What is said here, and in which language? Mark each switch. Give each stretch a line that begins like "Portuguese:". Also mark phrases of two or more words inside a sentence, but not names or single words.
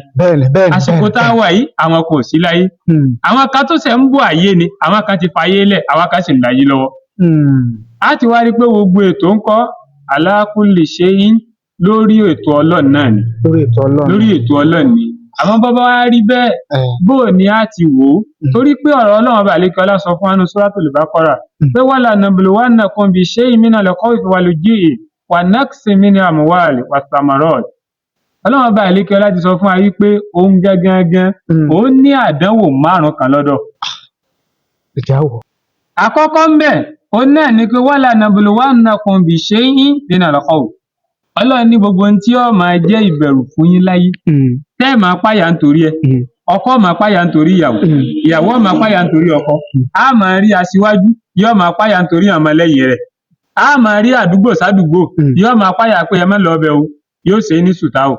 Yoruba: Àsìkò tá a wà yìí àwọn kò sí láyé. Àwọn kan tó ṣẹ̀ ń bọ̀ ayé ni àwọn kan ti fayé lẹ̀ àwọn kan sì ń láyé lọ́wọ́. A ti wá rí pé gbogbo ètò ń kọ́
Arabic: على كل شيء
Yoruba: lórí ètò Ọlọ́run náà ni. Lórí ètò Ọlọ́run ni. Àmọ́ bọ́bá wá rí bẹ́ẹ̀ bóò ni a ti wò ó torí pé ọ̀rọ̀ Ọlọ́run ọba àlekè ọlá sọ fún wa nínú Suratul Baqara pé
Arabic: ولنبلونكم بشيء من الخوف والجوع ونقص من الأموال والثمرات.
Yoruba: Ọlọ́run ọba àlekè ọlá ti sọ fún wa wípé òun gangan ó ní àdánwò 5 kan lọ́dọ̀. Àkọ́kọ́ ń bẹ̀ òun náà ni pé
Arabic: ولنبلونكم بشيء من الخوف.
Yoruba: Ọlọ́run ní gbogbo ohun tí ó máa jẹ́ ìbẹ̀rù fún yín láyé tẹ́ ẹ̀ máa páyà nítorí ẹ̀ ọkọ máa páyà nítorí ìyàwó ìyàwó máa páyà nítorí ọkọ a máa rí aṣíwájú yóò máa páyà nítorí ọmọ lẹ́yìn rẹ̀ a máa rí àdúgbò sádùgbò yóò máa páyà pé ẹ má lọ ọbẹ̀ o yóò ṣe ní sùtá o.